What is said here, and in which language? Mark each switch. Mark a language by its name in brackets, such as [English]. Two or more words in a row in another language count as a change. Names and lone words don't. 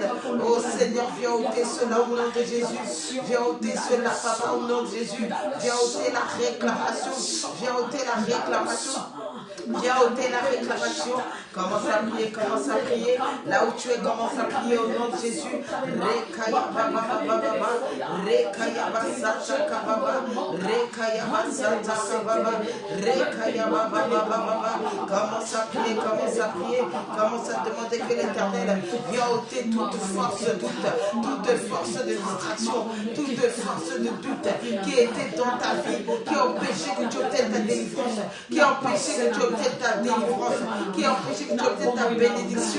[French] Oh Seigneur, viens ôter cela au nom de Jésus, viens ôter cela papa au nom de Jésus, viens ôter la réclamation, viens ôter la réclamation. Viens ôter la réclamation. Commence à prier, commence à prier. Là où tu es, commence à prier au nom de Jésus. Rekaya baba baba, rekaya basata kababa, rekaya basata kababa, rekaya baba baba. Commence à prier, commence à prier, commence à demander que l'Éternel vienne ôter toute force de doute, toute force de distraction, toute force de doute qui était dans ta vie, qui a empêché que tu obtiennes ta délivrance, qui a empêché que tu obtiennes ta délivrance, qui a empêché que tu obtiennes ta bénédiction.